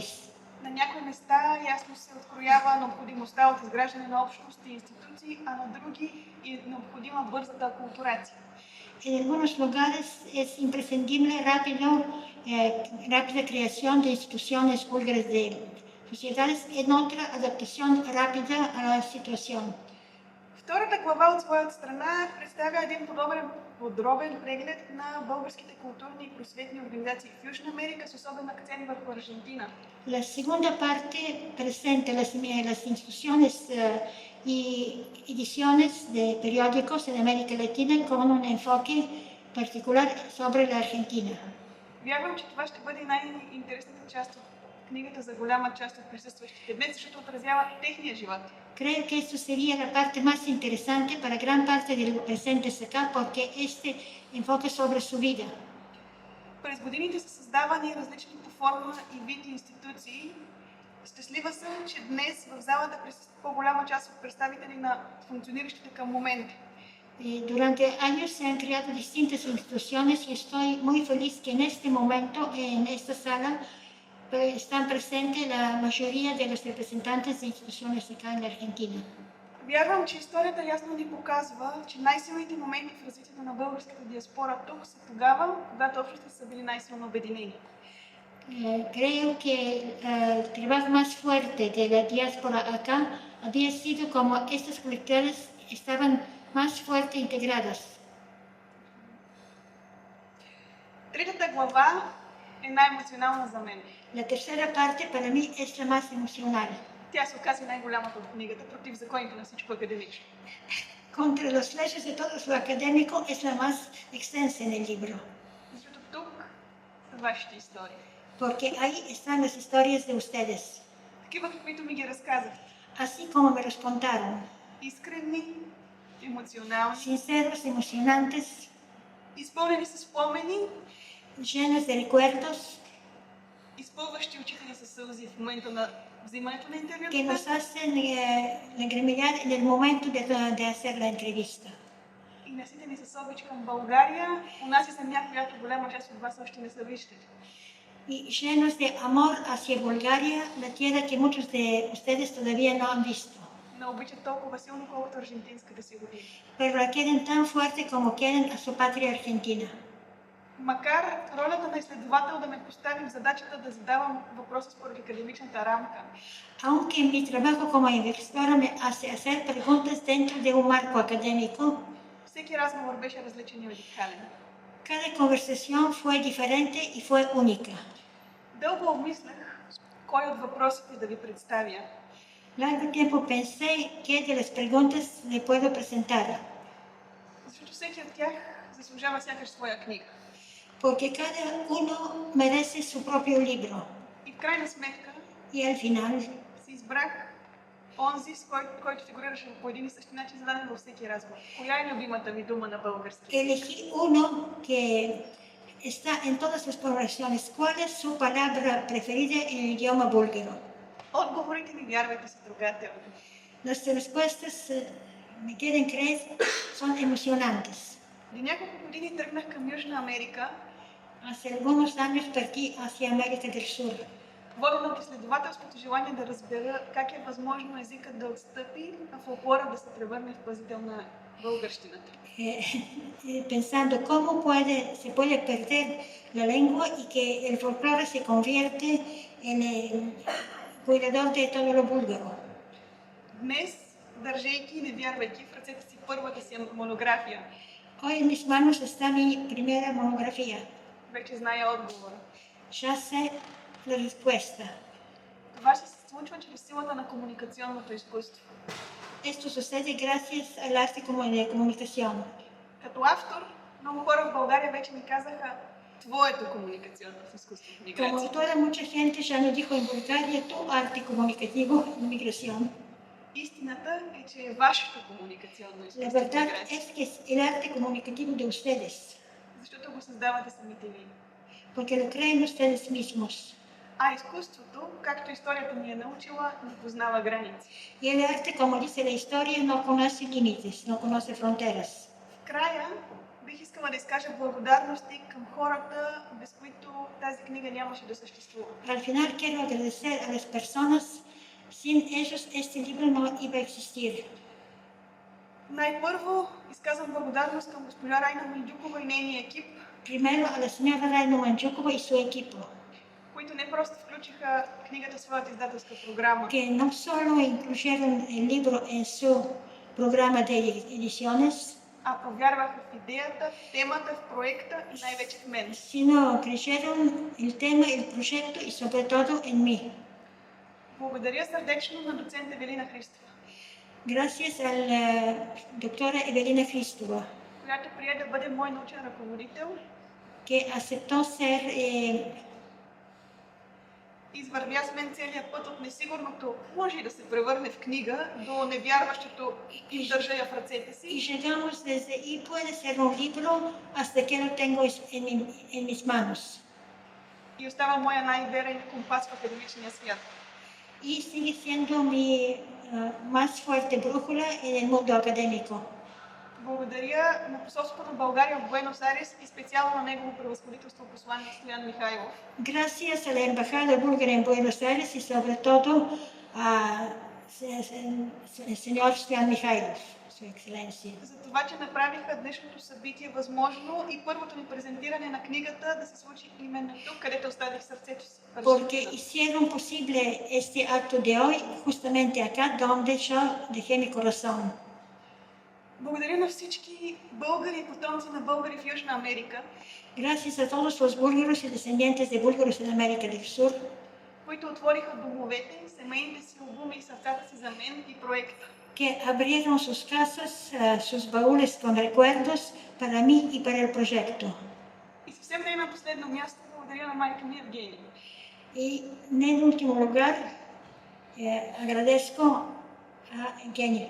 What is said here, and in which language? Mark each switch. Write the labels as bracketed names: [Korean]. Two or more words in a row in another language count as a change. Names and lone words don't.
[Bulgarian] На някои места ясно се откроява необходимостта от изграждане на общности и институции, а на други е необходима бързата акултурация. [Spanish] En algunos lugares es imprescindible rápida creación de instituciones búlgaras de sociedades, en otra adaptación rápida a la situación. [Bulgarian] Втората глава от своята страна представя един подробен преглед на българските културни и просветни организации в Южна Америка с особен акцент върху Аржентина. [Spanish] La segunda parte presenta las instituciones y ediciones de periódicos en América Latina con un enfoque particular sobre la Argentina. [Bulgarian] Вярвам, че това ще бъде най-интересната част от книгата за голяма част от присъстващите днес, защото отразява техния живот. [Spanish] Creo que esto sería la parte más interesante para gran parte de los presentes acá, porque este enfoque sobre su vida. [Bulgarian] През годините са създавани различни по форма и вид институции. Щастлива съм, че днес в залата присъстват по-голяма част от представители на функциониращите към момента. [Spanish] Durante años se han creado distintas instituciones y estoy muy feliz que en este momento, en esta sala, están presentes la mayoría de los representantes de instituciones acá en la Argentina. [Bulgarian] Вярвам, че историята ясно ни показва, че най-силните моменти в развитието на българската диаспора тук са тогава, когато общностите са били най-силно обединени. [Spanish] Creo que el trabajo más fuerte de la diáspora acá había sido como estos colectores estaban más fuerte integradas. [Bulgarian] Третата глава е най-емоционална за мен. [Spanish] La tercera parte para mí es la más emocional. [Bulgarian] Тя се оказа най-голямата от книгата, против законите на всичко академично. [Spanish] Contra los leyes de todo lo académico es la más extensa en el libro, [Bulgarian] Защото тук са вашите истории. [Spanish] porque ahí están las historias de ustedes, [Bulgarian] Такива, каквито ми ги разказахте. [Spanish] así como me los contaron, [Bulgarian] Искрени, емоционални, [Spanish] sinceros, emocionantes, [Bulgarian] изпълнени с спомени, [Spanish] llenos de recuerdos, [Bulgarian] изпълващи очите ни със сълзи в момента на взимането на [Spanish] que [Bulgarian] интервюта. [Spanish] nos hacen lagrimear en el momento de hacer la entrevista. [Bulgarian] И наситени с обич към България, унази земя, която голяма част от вас още не са виждали. [Spanish] Y llenos de amor hacia Bulgaria, la tierra que muchos de ustedes todavía no han visto, [Bulgarian] Не обичат толкова силно, колкото аржентинската си родина. [Spanish] pero la quieren tan fuerte como quieren a su patria Argentina. [Bulgarian] Макар ролята на изследовател да ме постави в задачата да задавам въпроса според академичната рамка, [Spanish] Aunque mi trabajo como investigadora me hace hacer preguntas dentro de un marco académico, [Bulgarian] всеки разговор беше различен и уникален. [Spanish] cada conversación fue diferente y fue única. [Bulgarian] Дълго обмислях кой от въпросите да ви представя. [Spanish] Largo tiempo pensé qué de las preguntas le puedo presentar, [Bulgarian] Защото всеки от тях заслужава сякаш своя книга. [Spanish] porque cada uno merece su propio libro. [Bulgarian] И в крайна сметка [Spanish] Y al final [Bulgarian] си избрах онзи, с който фигурираше по един и същи начин, зададен във всеки разговор. Коя е любимата ви дума на български? [Spanish] elegí uno que está en todas las conversaciones. ¿Cuál es su palabra preferida en el idioma búlgaro? [Bulgarian] Отговорите ми, вярвайте, са трогателни. [Spanish] Las respuestas, me quieren creer, son emocionantes. [Bulgarian] Преди няколко години тръгнах към Южна Америка, [Spanish] Hace algunos años partí hacia América del Sur, [Bulgarian] водена от изследователското желание да разбера как е възможно езикът да отстъпи, а фолклора да се превърне в пазител на българщината. [Spanish] pensando cómo se puede perder la lengua y que el folclore se convierte en el cuidador de todo lo búlgaro. [Bulgarian] Днес, държейки и не вярвайки в ръцете си първата си монография, [Spanish] Hoy en mis manos está mi primera monografía. [Bulgarian] вече зная отговора. [Spanish] Ya sé la respuesta. [Bulgarian] Това ще се случва чрез силата на комуникационното изкуство. [Spanish] Esto sucede gracias al arte de comunicación. [Bulgarian] Като автор, много хора в България вече ми казаха твоето комуникационно изкуство в [Spanish] Como [Bulgarian] миграция. [Spanish] autora, mucha gente ya me dijo en Bulgaria tu arte comunicativo en migración. [Bulgarian] Истината е, че е вашето комуникационно [Spanish] La [Bulgarian] изкуство в [Spanish] verdad [Bulgarian] миграция, [Spanish] es que es el arte comunicativo de ustedes, [Bulgarian] защото го създавате самите вие. [Spanish] porque lo creen ustedes mismos. [Bulgarian] А изкуството, както историята ни е научила, не познава граници. [Spanish] Y el arte, como dice la historia, no conoce límites, no conoce fronteras. [Bulgarian] В края бих искала да изкажа благодарности към хората, без които тази книга нямаше да съществува. [Spanish] Al final quiero agradecer a las personas, sin ellos este libro no iba a existir. [Bulgarian] Най-първо изказвам благодарност към госпожа Райна Мандюкова и нейния екип, [Spanish] Primero a la señora Raina Manchukova y su equipo, [Bulgarian] които не просто включиха книгата в своята издателска програма, [Spanish] que no solo incluyeron el libro en su programa de ediciones, [Bulgarian] а повярваха в идеята, в темата, в проекта и най-вече в мен. [Spanish] sino creyeron el tema, el proyecto y sobre todo en mí. [Bulgarian] Благодаря сърдечно на доцент Евелина Христова, [Spanish] Gracias a la doctora Evelina Kristova, [Bulgarian] която прие да бъде мой научен ръководител, [Spanish] que aceptó ser [Bulgarian] извървя с мен целият път от несигурното може и да се превърне в книга до невярващото и държа я в ръцете [Spanish] y [Bulgarian] си. [Spanish] llegamos desde y puede ser un libro hasta que lo tengo en mis manos. [Bulgarian] И остава моя най-верен компас в академичния свят. [Spanish] Y sigue siendo mi más fuerte brújula en el mundo académico. [Bulgarian] Благодаря на посолството на България в Буенос Айрес и специално на негово превъзходителство посланник Стоян Михайлов. [Spanish] Gracias a la Embajada búlgara en Buenos Aires y sobre todo al señor Stoyan Mikhailov, su excelencia. [Bulgarian] За това, че направиха днешното събитие възможно и първото ми презентиране на книгата да се случи именно тук, където оставих сърцето си. [Spanish] Porque hicieron posible este acto de hoy justamente acá donde yo dejé mi corazón. [Bulgarian] Благодаря на всички българи и потомци на българи в Южна Америка, [Spanish] Gracias a todos los búlgaros y descendientes de búlgaros en América del Sur [Bulgarian] които отвориха домовете, семейните си обуми и сърцата си за мен и проекта. [Spanish] que abrieron sus casas, sus baúles con recuerdos para mí y para el proyecto. [Bulgarian] И съвсем не на последно място, благодаря на майка ми Евгения. [Spanish] Y en último lugar, agradezco a Evgenia.